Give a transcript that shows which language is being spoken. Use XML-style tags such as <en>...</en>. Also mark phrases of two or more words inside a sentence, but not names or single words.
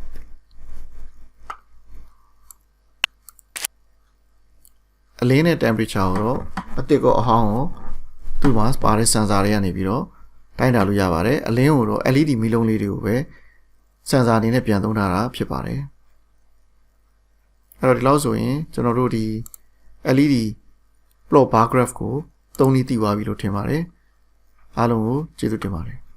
<my>အလင်းနဲ့ temperature ကိုတော့အတစ်ကောအဟောင်းကိုသူ့မှာပါတဲ့ sensor တွေကနေပြီးတော့တိုင်းတာလို့ရပါတယ်အလင်းကိုတော့ LED မီးလုံးလေးတွေကိုပဲ sensor အနေနဲ့ပြန်သုံးထားတာဖြစ်ပါတယ်အဲ့တော့ဒီလောက်ဆိုရင်ကျွန်တော်တို့ဒီ</my> <en>LED plot bar graph</en> <my>ကိုသုံးနည်းသိသွားပြီလို့ထင်ပါတယ်အားလုံးကိုကျေးဇူးတင်ပါတယ်</my>